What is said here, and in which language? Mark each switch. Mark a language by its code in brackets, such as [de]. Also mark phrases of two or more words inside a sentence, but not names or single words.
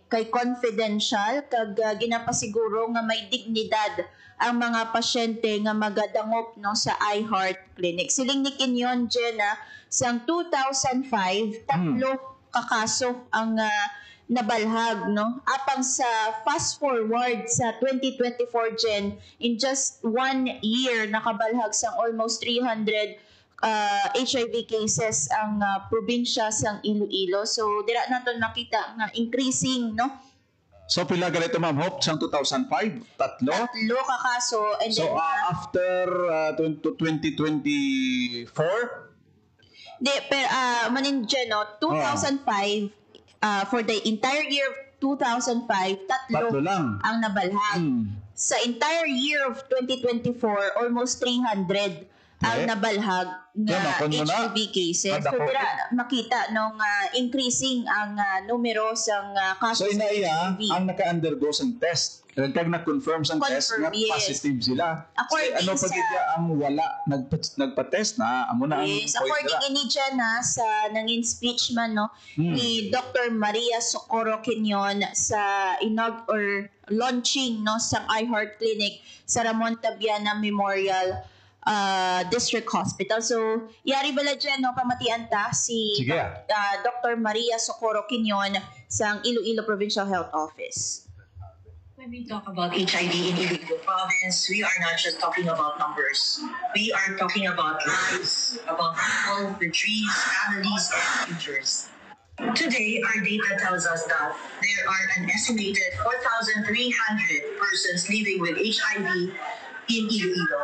[hil] Kay confidential, kag ginapasiguro nga may dignidad ang mga pasyente nga magadangop no, sa iHeart Clinic. Siling ni Kinyon, Jenna, sang 2005, 3 kakaso ang nabalhag, no? Apang sa [en] fast forward [hil] sa 2024, Jen, [en] in just 1 year, [hil] nakabalhag sa [en] almost 300 HIV cases [hil] ang probinsya sang Iloilo. So, dira nato nakita nga increasing, no? So, pila ganito, Ma'am Hope, sang 2005? 3? 3 kakaso. [en] And so, then, after 2024? [hil] Manin, Jen, no? [en] 2005, for the entire year of 2005, 3 [hil] lang ang nabalhag. Sa [en] entire year of 2024, [hil] almost 300 ang nabalhag Yeah, nga makon mo na. [en] HIV cases. So, [hil] Madako. dira makita nung increasing ang numero sa So kasos inaiya, sa HIV. ang naka-undergo sang test. Kag na-confirm sang test Confirm, nga yes. positive sila. According Ano sa- pag ang wala nagpa-test na, amo na ang Yes, point according nila. ini dyan sa nanging speech man no ni Dr. Maria Socorro Quinion sa launching no sa iHeart Clinic sa Ramon Tabiana Memorial District Hospital. So, yari bala dyan, no, pamatian ta si Sige. Dr. Maria Socorro Quinion sa Iloilo Provincial Health Office. [en] When we talk about HIV in Iloilo province, we are not just talking about numbers. We are talking about lives, about people, the dreams, families, and futures. Today, our data tells us that there are an estimated 4,300 persons living with HIV in Iloilo.